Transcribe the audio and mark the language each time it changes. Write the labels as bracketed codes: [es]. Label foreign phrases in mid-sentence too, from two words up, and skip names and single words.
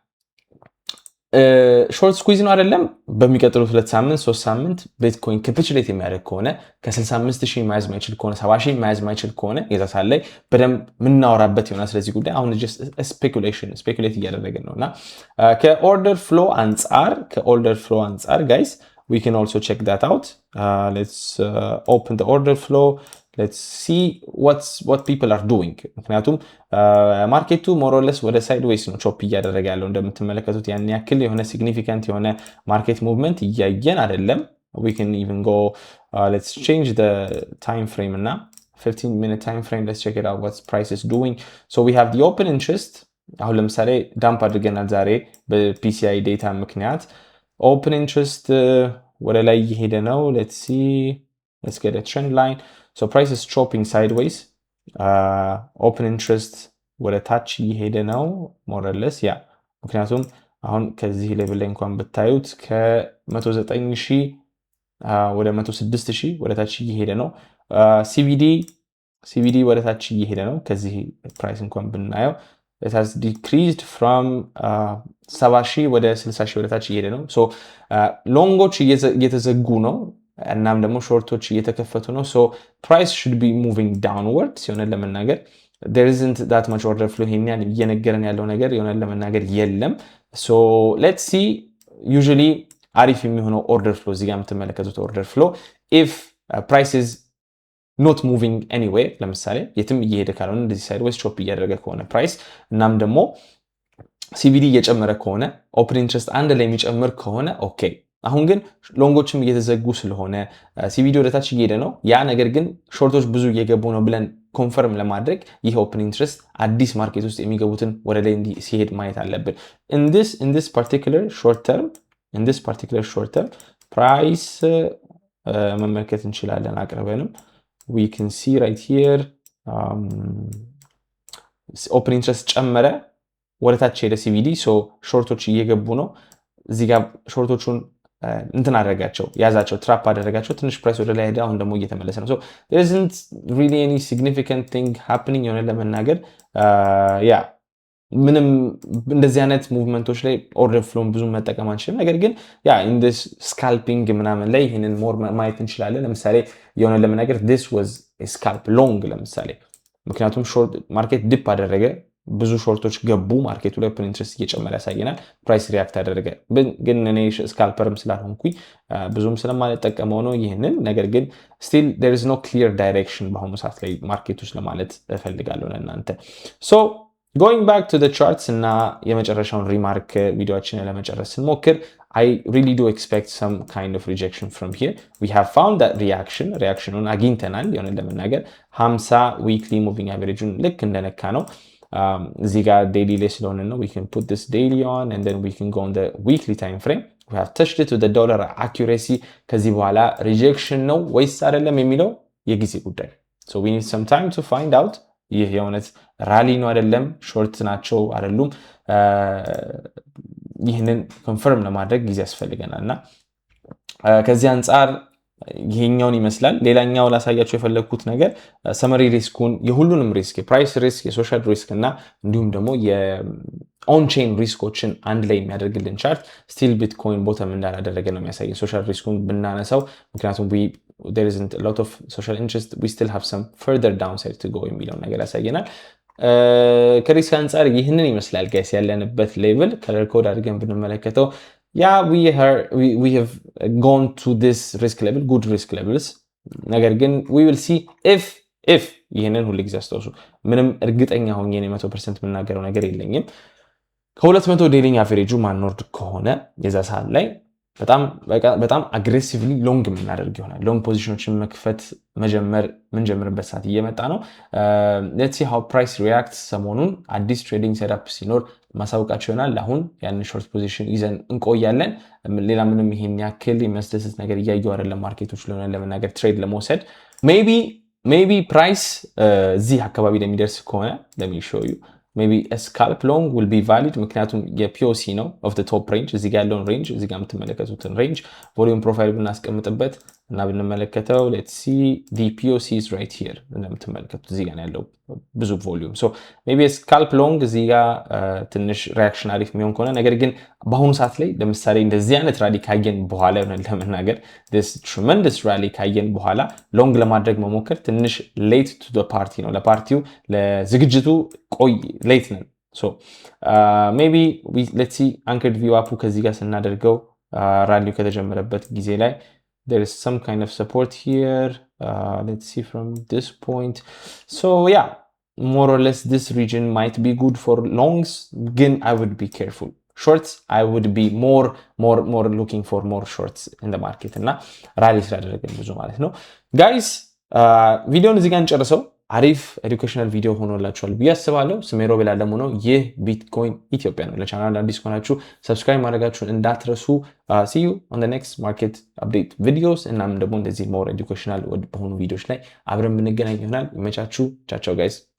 [am] ሾርት ስኩዊዝ ነው አይደለም በሚቀጥሉት 2 ሳምንት 3 ሳምንት ቢትኮይን ካፒቹሌት የሚያደርግ ከሆነ ከ65000 ማያዝ ማይችል ከሆነ 70000 ማያዝ ማይችል ከሆነ የዛ ሰዓት ላይ በደንብ ምናወራበት ይሆናል ስለዚህ ጉዳይ አሁን just ስፔኩሌት እያደረግን ነውና ከኦርደር ፍሎ አንጻር guys [en] we can also check that out let's open the order flow let's see what people are doing [am] ምክንያቱም ማርኬቱ [en] more or less [am] ወደ ሳይድዌይስ ነው ቾፕ እያደረገ ያለው እንደምትመለከቱት ያን ያክል የሆነ ሲግኒፊካንት የሆነ ማርኬት ሙቭመንት እያየን አይደለም [en] we can even go let's change the time frame እና 15 minute time frame let's check it out what price is doing so we have the open interest [am] አሁን ለምሳሌ ዳምፕ አድርገናል ዛሬ በPCI ዴታ ምክንያት [en] open interest [am] ወደ ላይ እየሄደ ነው [en] let's see let's get a trend line so price is chopping sideways open interest [am] ወደ ታች እየሄደ ነው [en] more or less [am] ያ ምክንያቱም አሁን ከዚህ ሌቭል ላይ እንኳን ብታዩት ከ109000 ወደ 106000 ወደ ታች እየሄደ ነው CVD ወደ ታች እየሄደ ነው ከዚህ ፕራይስ እንኳን ብናየው [en] it has decreased from 70,000 [am] ወደ 60,000 ወደ ታች እየሄደ ነው so ሎንጎች እየተዘጉ ነው እናም ደግሞ ሾርቶች እየተከፈቱ ነው [en] so price should be moving [am] downward ሲሆነ ለመናገር [en] there isn't that much order flow [am] ይሄን እየነገረን ያለው ነገር የሆነ ለመናገር የለም [en] so let's see usually [am] አሪፍ የሚሆነው [en] order flow [am] እዚህ ጋር የምትመለከቱት [en] order flow if price is not moving anywhere [am] ለምሳሌ የትም እየሄደ ካልሆነ እንደዚህ ሳይድዌይስ ቾፕ እያደረገ ከሆነ ፕራይስ እናም ደግሞ CVD እየጨመረ ከሆነ ኦፕን ኢንትረስት አንድ ላይ የሚጨምር ከሆነ ኦኬ አሁን ግን ሎንጎችም እየተዘጉ ስለሆነ CVD ወደታች እየሄደ ነው ያ ነገር ግን ሾርቶች ብዙ እየገቡ ነው ብለን ኮንፈርም ለማድረግ ይሄ ኦፕን ኢንትረስት አዲስ ማርኬት ውስጥ የሚገቡትን ወደ ላይ ሲሄድ ማየት አለብን [en] in this particular short term price [am] መመልከት እንችላለን አቅርበንም [en] we can see right here open interest [am] ጨመረ ወደታች ሄደ CVD so ሾርቶች እየገቡ ነው እዚህ ጋር ሾርቶቹን እንትን አደረጋቸው ያዛቸው ትራፕ አደረጋቸው ትንሽ ፕራይስ ወደ ላይ ሄደ አሁን ደግሞ እየተመለሰ ነው [en] so there isn't really any significant thing happening [am] የሆነ ለመናገር ያ ምንም እንደዚህ አይነት ሙቭመንቶች ላይ ኦርደር ፍሎን ብዙ መጠቀም አንችልም ነገር ግን ያ [en] in this scalping [am] ምናምን ላይ ይሄንን ሞር ማየት እንችላለን ለምሳሌ የሆነ ለመናገር [en] this was a scalp long [am] ለምሳሌ ምክንያቱም ሾርት ማርኬት ዲፕ አደረገ ብዙ ሾርቶች ገቡ ማርኬቱ ላይ ኦፕን ኢንትረስት እየጨመረ ያሳየናል ፕራይስ ሪአክት አደረገ ግን እኔ ስካልፐርም ስላልሆንኩኝ ብዙም ስለማልጠቀመው ነው ይሄንን ነገር ግን [en] still there is no clear direction [am] በአሁኑ ሰዓት ላይ ማርኬት ውስጥ ለማለት እፈልጋለሁ ለእናንተ [en] so going back to the charts [am] እና የመጨረሻውን ሪማርክ ቪዲዮአችንን ለመጨረስ ስንሞክር [en] I really do expect some kind of rejection from here we have found that reactionን [am] አግኝተናል የሆነ ለመናገር [en] 50 weekly moving average [am] ልክ እንደነካ ነው እዚህ ጋር daily ላይ ስለሆነ ነው [en] we can put this daily on and then we can go on the weekly time frame we have touched it with the dollar accuracy [am] ከዚህ በኋላ rejection ነው ወይስ አይደለም የሚለው የጊዜ ጉዳይ [en] so we need some time to find out [am] ይህ የሆነት ራሊ ነው አይደለም ሾርት ናቸው አይደሉም ይህንን ኮንፈርም ለማድረግ ጊዜ ያስፈልገናልና ከዚህ አንፃር ይሄኛውን ይመስላል ሌላኛው ላሳያችሁ የፈለኩት ነገር ሰመሪ ሪስኩን የሁሉንም ሪስክ የፕራይስ ሪስክ የሶሻል ሪስክ እና እንዲሁም ደግሞ የኦን ቼን ሪስኮችን አንድ ላይ የሚያደርግልን ቻርት ስቲል ቢትኮይን ቦተም እንዳላደረገ ነው የሚያሳየው ሶሻል ሪስኩን ብናነሳው ምክንያቱም [en] there isn't a lot of social interest we still have some further downside to go [am] የሚለው ነገር ያሳየናል ከሪስክ አንፃር ይህንን ይመስላል ጋይስ ያለንበት ሌቭል ከለር ኮድ አድርገን [en] ብንመለከተው yeah we have gone to this risk level good risk levels [am] ነገር ግን [en] we will see if [am] ይሄንን ሁሉ ጊዜ አስተውሱ ምንም እርግጠኛ ሆኜ ነው 100% የምናገረው ነገር የለኝም ከ200 ዴይሊ አቨሬጁ ማንወርድ ከሆነ የዛ ሰዓት ላይ በጣም አግሬሲቭሊ ሎንግ የምናደርግ ይሆናል ሎንግ ፖዚሽኖችን መክፈት ምንጀምርበት ሰዓት እየመጣ ነው [en] let's see how price reacts [am] ሰሞኑን አዲስ ትሬዲንግ ሴትአፕ ሲኖር ማሳውቃችሁ ይሆናል አሁን ያን ሾርት ፖዚሽን ይዘን እንቆያለን ሌላ ምንም ይሄን ያክል የሚያስደስት ነገር እያየሁ አይደለም ማርኬቶች ለመናገር ትሬድ ለመውሰድ [en] maybe price [am] እዚህ አካባቢ ለሚደርስ ከሆነ [en] let me show you maybe a scalp long will be valid [am] ምክንያቱም የፒኦሲ ነው [en] of the top range [am] እዚህ ጋር ያለውን ሬንጅ እዚህ ጋር የምትመለከቱትን ሬንጅ ቮሊዩም ፕሮፋይል ብናስቀምጥበት እና ብንመለከተው [en] let's see the POC is right here [am] እንደምትመለከቱት እዚህ ጋር ያለው ብዙ ቮሊዩም [en] so maybe a scalp long [am] እዚህ ጋር ትንሽ ሪአክሽን አሪፍ የሚሆን ከሆነ ነገር ግን በአሁኑ ሰዓት ላይ ለምሳሌ እንደዚህ አይነት ራሊ ካየን በኋላ ይሆናል ለመናገር [en] this tremendous rally [am] ካየን በኋላ ሎንግ ለማድረግ መሞከር ትንሽ [en] late to the party [am] ነው ለፓርቲው ለዝግጅቱ ቆይ late ነን [en] so maybe let's see anchored view up [am] ከዚህ ጋር ስናደርገው ራሊው ከተጀመረበት ጊዜ ላይ [en] there is some kind of support here let's see from this point so yeah more or less this region might be good for longs again I would be careful shorts I would be more looking for more shorts in the market [am] እና ራሊ ስላደረገን ብዙ ማለት ነው guys ቪዲዮውን እዚህ ጋር እንጨርሰው አሪፍ ኤዱኬሽናል ቪዲዮ ሆኖላችኋል ብዬ አስባለሁ ስሜ ሮቤል አለሙ ነው ይህ ቢትኮይን ኢትዮጵያ ነው ለቻናሉ አዲስ ከሆናችሁ ሰብስክራይብ ማድረጋችሁን እንዳትረሱ [en] see you on the next market update videos [am] እናም ደግሞ እንደዚህ [en] more educational [am] በሆኑ ቪዲዮዎች ላይ አብረን የምንገናኝ ይሆናል ይመቻችሁ ቻው ቻው guys